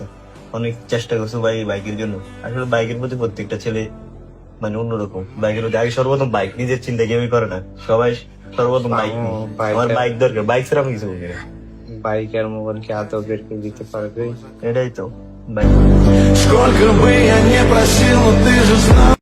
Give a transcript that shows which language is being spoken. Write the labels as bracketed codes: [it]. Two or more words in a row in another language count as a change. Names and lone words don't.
[bn] অনেক চেষ্টা করছো ভাই বাইকের জন্য। আসলে বাইকের প্রতি প্রত্যেকটা ছেলে মানে অন্যরকম। বাইকের প্রতি আগে সর্বপ্রথম বাইক, নিজের চিন্তা কেউই করে না, সবাই সর্বপ্রথম বাইক। আমার বাইক দরকার, বাইক ছাড়া আমি কিছু বলি না। বাইক আর মোবাইলকে আদৌ বের করে দিতে পারবে। এটাই তো বাইক। [ru] Сколько бы я не просил, но ты же знал.